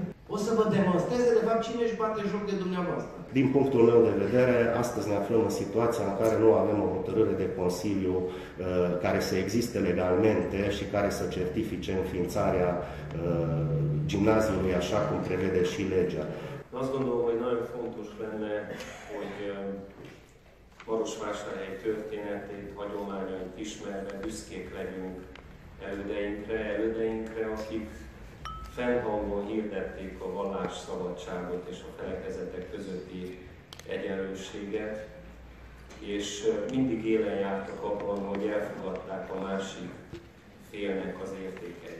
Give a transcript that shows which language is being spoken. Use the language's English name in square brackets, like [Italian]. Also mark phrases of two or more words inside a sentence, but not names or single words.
[Romanian] O să vă demonstreze, de fapt, cine își bate joc de dumneavoastră. Din punctul meu de vedere, astăzi ne aflăm în situația în care nu avem o hotărâre de Consiliu care să existe legalmente și care să certifice înființarea gimnáziului așa cum prevede și legea. [Hungarian] Azt gondolom, hogy nagyon fontos lenne, hogy Marosvásárhely történetét, hagyományait ismerve büszkék legyünk elődeinkre, akik fennhangon hirdették a vallásszabadságot és a felekezetek közötti egyenlőséget, és mindig élen jártak abban, hogy elfogadták a másik félnek az értékeit.